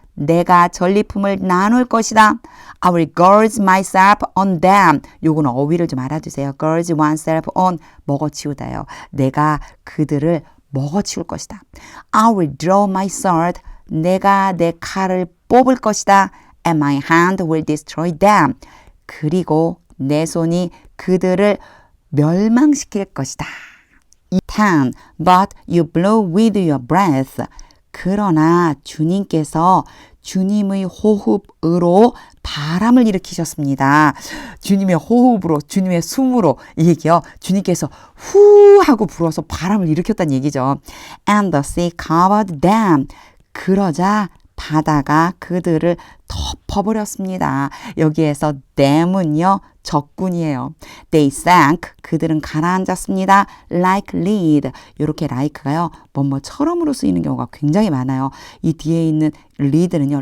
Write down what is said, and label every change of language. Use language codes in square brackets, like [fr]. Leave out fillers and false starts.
[ko] 내가 전리품을 나눌 것이다. [en] I will gorge myself on them. [ko] 요거는 어휘를 좀 알아두세요. [en] gorge oneself on. [ko] 먹어치우다요. 내가 그들을 먹어치울 것이다. [en] I will draw my sword. [ko] 내가 내 칼을 뽑을 것이다. [en] And my hand will destroy them. [ko] 그리고 내 손이 그들을 멸망시킬 것이다. 10. [en] But you blow with your breath. [ko] 그러나 주님께서 주님의 호흡으로 바람을 일으키셨습니다. 주님의 호흡으로, 주님의 숨으로 이 얘기요. 주님께서 후 하고 불어서 바람을 일으켰다는 얘기죠. [en] And the sea covered them. [ko] 그러자 바다가 그들을 덮어버렸습니다. 여기에서 them은요. 적군이에요. [en] They sank. [ko] 그들은 가라앉았습니다. [en] Like lead. [ko] 이렇게 like가요. 뭐뭐처럼으로 쓰이는 경우가 굉장히 많아요. 이 뒤에 있는 lead는요.